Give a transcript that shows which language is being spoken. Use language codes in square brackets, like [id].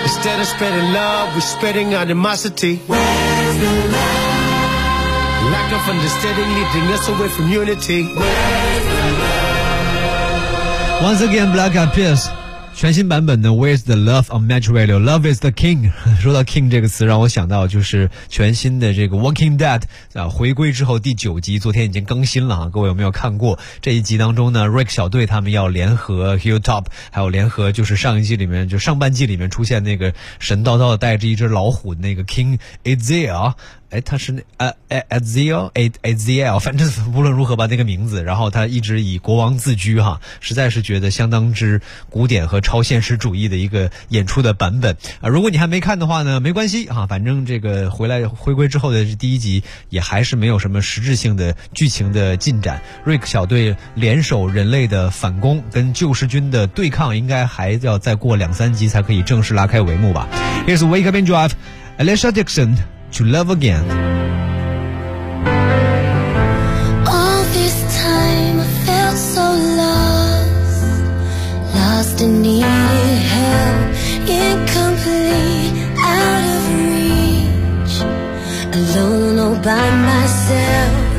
[en] Instead of spreading love, we're spreading animosity. Where's the love? Lack of understanding leading us away from unity. Where's the love? Once again, Black Eyed Peas. [zh] 全新版本的 Where's the Love on Metro Radio. [en] Love is the King. [zh] 说到 King 这个词让我想到就是全新的这个 Walking Dead、回归之后第九集昨天已经更新了、各位有没有看过这一集当中呢 Rick 小队他们要联合 Hilltop 还有联合就是上一季里面就上半季里面出现那个神叨叨的带着一只老虎的那个 King Ezio哎，他是那Ezio，反正无论如何吧，那个名字。然后他一直以国王自居哈，实在是觉得相当之古典和超现实主义的一个演出的版本啊。如果你还没看的话呢，没关系哈，反正这个回归之后的第一集也还是没有什么实质性的剧情的进展。 Rick 小队联手人类的反攻跟救世军的对抗，应该还要再过两三集才可以正式拉开帷幕吧。 [en] Here's Wake Up and Drive, Alicia Dixon. To love again. All this time I felt so lost and needed help, incomplete, out of reach, alone all by myself.